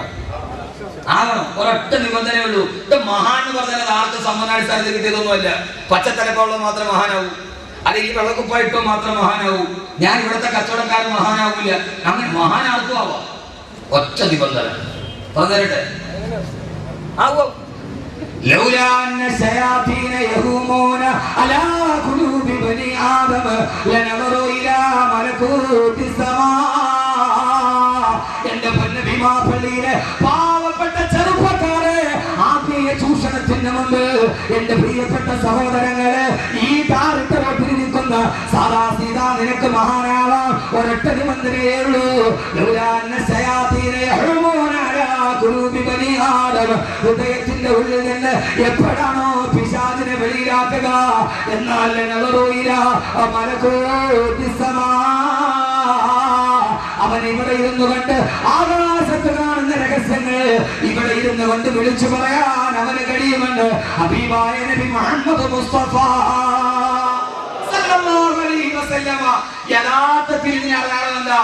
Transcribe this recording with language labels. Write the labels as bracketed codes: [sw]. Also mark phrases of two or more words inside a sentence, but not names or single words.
[ml] ആകണം. ഒരൊറ്റ നിബന്ധനയേ ഉള്ളൂ. ഇത് മഹാൻ എന്ന് പറഞ്ഞാൽ അത് ആർക്ക് സമ്മതാടിസ്ഥാനത്തിൽ കിട്ടിയതൊന്നുമല്ല. പച്ചത്തലപ്പുള്ള മാത്രം മഹാനാവൂ, അല്ലെങ്കിൽ വെള്ളക്കുപ്പായിട്ടോ മാത്രം മഹാനാവൂ. ഞാൻ ഇവിടുത്തെ കച്ചവടക്കാരൻ മഹാനാവൂല. അങ്ങനെ മഹാനാർക്കും ആവാം. ഒറ്റ നിബന്ധന പറഞ്ഞുതരട്ടെ. [ar] لولا أن الشياطين يهومون على قلوب بني آدم لنظروا إلى ملكوت السماء. [ml] എന്റെ പൊന്നഭിമാപള്ളിയിലെ പാവപ്പെട്ട ചെറുപ്പക്കാരെ, ആത്മീയ ചൂഷണത്തിന് മുമ്പ് എന്റെ പ്രിയപ്പെട്ട സഹോദരങ്ങളെ, ഈ താരത്തിലിരിക്കുന്ന സാദാ സീതാ നിനക്ക് മഹാനാവാം. ഒരൊറ്റ നിബന്ധനയേ ഉള്ളൂ. ഹൃദയത്തിന്റെ ഉള്ളിൽ നിന്ന് എപ്പോഴാണോ പിശാചിനെ വെളിയിലാക്കുക, എന്നാൽ അവൻ ഇവിടെ ഇരുന്നു കൊണ്ട് ആകാശത്ത് കാണുന്ന രഹസ്യങ്ങൾ ഇവിടെ ഇരുന്നു കൊണ്ട് വിളിച്ചു പറയാൻ അവന് കഴിയുമെന്ന് ഹബീബായ നബി മുഹമ്മദ് മുസ്തഫ [ar] صلى الله عليه وسلم [ml] യഥാർത്ഥത്തിൽ എന്താ?